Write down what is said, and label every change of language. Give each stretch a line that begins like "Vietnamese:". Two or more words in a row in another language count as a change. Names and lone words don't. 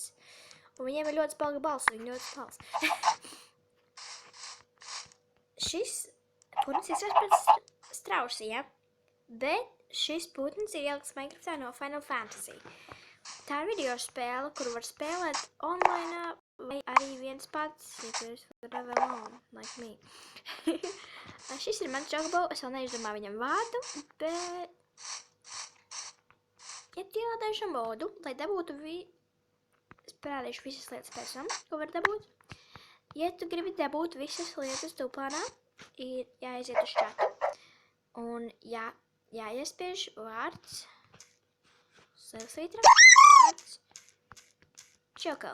Latvian: Un viņiem ir ļoti spalga balss, viņi ļoti spals. Šis putns izskatās pēc strausiem, bet šis putns ir ielikts Minecraftā no Final Fantasy. Tā ir video spēle, kuru var spēlēt online, vai arī viens pats, ja tu esi
English: forever alone, like me.
Latvian: Šis ir mans Chocobo, es vēl neizdomāju viņam vārdu, bet... Ja tu ielādēji šo modu, lai dabūtu es parādīšu visas lietas pēc tam, ko var dabūt. Ja tu gribi dabūt visas lietas tuplānā, ir jāaiziet uz chatu, un jāiespiež vārds, svītra, vārds Choco.